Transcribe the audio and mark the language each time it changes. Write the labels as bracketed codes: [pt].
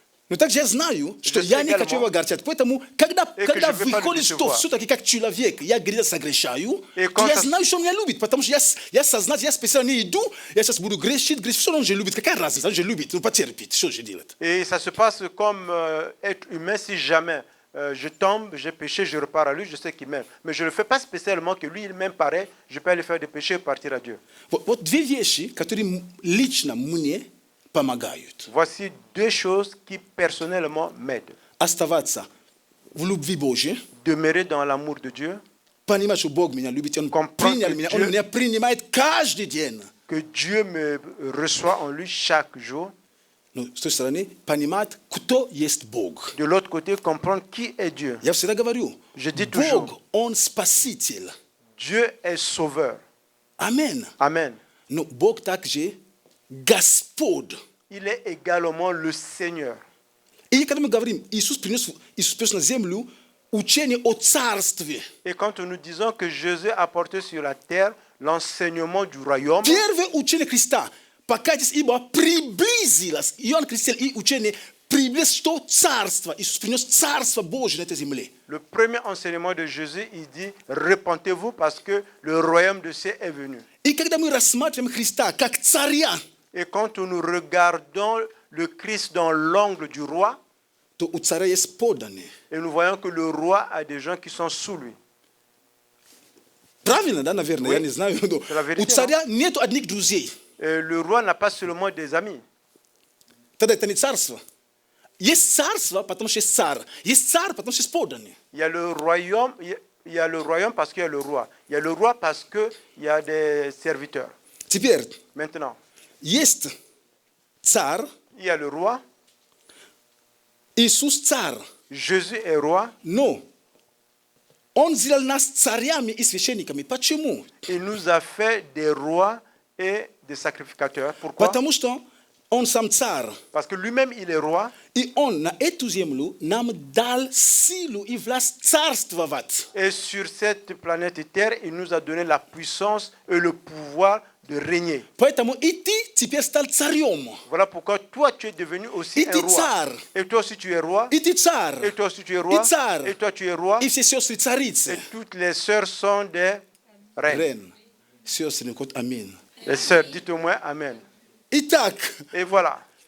[ru] Но также я знаю, что я не хочу его огорчать. Поэтому, когда выходит все-таки как человек, я где-то согрешаю, то я знаю, что он меня любит. Потому что я сознательно, я специально не иду, я сейчас буду грешить, все равно он же любит. Какая разница? Он же любит, он потерпит. Что же делать? [fr] Et ça se passe comme être humain. Si jamais je tombe, j'ai péché, je repars à lui, je sais qu'il m'aime. Mais je ne le fais pas spécialement que lui, il m'aime pareil. Je peux aller faire des péchés et partir à Dieu. [ru] Вот две вещи, которые лично мне помогают. [fr] Voici deux choses qui personnellement m'aident. [ru] Оставаться в любви Божьей. [fr] Demeurer dans l'amour de Dieu. [ru] Понимать, что Бог меня любит, Он меня принимает каждый день. [fr] Que Dieu me reçoit en lui chaque jour. [ru] Но с той стороны, понимать, кто есть Бог. [fr] De l'autre côté, comprendre qui est Dieu. [ru] Я всегда говорю, [fr] Je dis toujours, [ru] Бог, Он спаситель. [fr] Dieu est sauveur. [ru] Амен. [fr] Amen. [ru] Но Бог также Господь. [fr] Il est également le Seigneur. [ru] И когда мы говорим, Иисус принес на землю учение о царстве. [fr] Et quand nous disons que Jésus a apporté sur la terre l'enseignement du royaume, [ru] Первое учение Христа, покайтесь, ибо приблизилось. Иоанн Креститель и учение приблизилось, что царство. Иисус принес царство Божие на этой земле. [fr] le premier enseignement de Jésus, il dit « Repentez-vous parce que le royaume de cieux est venu ». [ru] И когда мы рассматриваем Христа как царя, [fr] Et quand nous regardons le Christ dans l'angle du roi, [ru] то у царя есть подданные. [fr] et nous voyons que le roi a des gens qui sont sous lui. [ru] Правильно, да, наверное, я не знаю. У царя нету одних друзей. [fr] Le roi n'a pas seulement des amis. [ru] Тогда это не царство. Есть царство, потому что есть царь. Есть царь, потому что есть подданные. [fr] Il y a le royaume, il y a le royaume parce qu'il y a le roi. Il y a le roi parce qu'il y a des serviteurs. [ru] Теперь, [fr] Maintenant, [ru] есть царь, [fr] il y a le roi, [ru] Иисус царь. [fr] Jésus est roi, [ru] Но Он сделал нас царями и священниками. Почему? [fr] il nous a fait des rois et des sacrificateurs. Pourquoi? [ru] Потому что Он сам царь. [fr] Parce que lui-même, il est roi. [ru] И Он на эту землю нам дал силу и власть царствовать. [fr] Et sur cette planète Terre, il nous a donné la puissance et le pouvoir de régner. [ru] Поэтому и ты теперь стал царем. [fr] Voilà pourquoi toi, tu es devenu aussi [ru] И [fr] un [ru] ты [fr] roi. [ru] царь. [fr] Et toi aussi, tu es roi. [ru] И ты царь. [fr] Et toi aussi, tu es roi. [ru] И царь. [fr] Et toi, tu es roi. [ru] И все сестры царицы. [fr] Et toutes les sœurs sont des reines. [ru] Рен. Сестры, кот амин. [fr] Les sœurs, dites-moi Amen. [ru] Итак, [fr] Et voilà.